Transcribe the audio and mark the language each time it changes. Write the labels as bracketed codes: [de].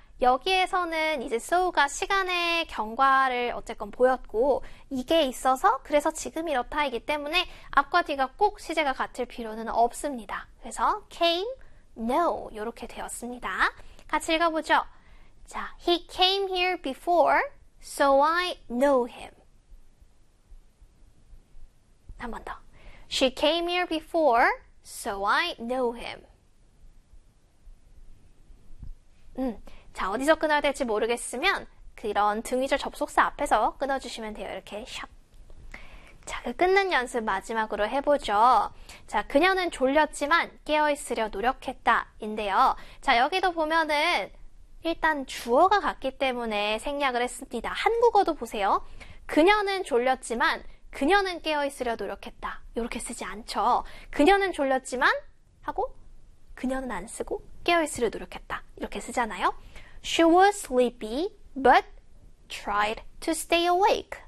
[ko] 여기에서는 이제 소우가 시간의 경과를 어쨌건 보였고, 이게 있어서 그래서 지금 이렇다이기 때문에 앞과 뒤가 꼭 시제가 같을 필요는 없습니다. 그래서 came, no 이렇게 되었습니다. 같이 읽어보죠. 자, [en] he came here before, so I know him. [ko] 한 번 더. [en] She came here before, so I know him. [ko] 자, 어디서 끊어야 될지 모르겠으면 그런 등위절 접속사 앞에서 끊어주시면 돼요. 이렇게 샵. 자, 그 끊는 연습 마지막으로 해보죠. 자, 그녀는 졸렸지만 깨어있으려 노력했다 인데요. 자, 여기도 보면은 일단 주어가 같기 때문에 생략을 했습니다. 한국어도 보세요. 그녀는 졸렸지만 그녀는 깨어있으려 노력했다. 이렇게 쓰지 않죠. 그녀는 졸렸지만 하고 그녀는 안 쓰고 깨어있으려 노력했다. 이렇게 쓰잖아요. [en] She was sleepy but tried to stay awake.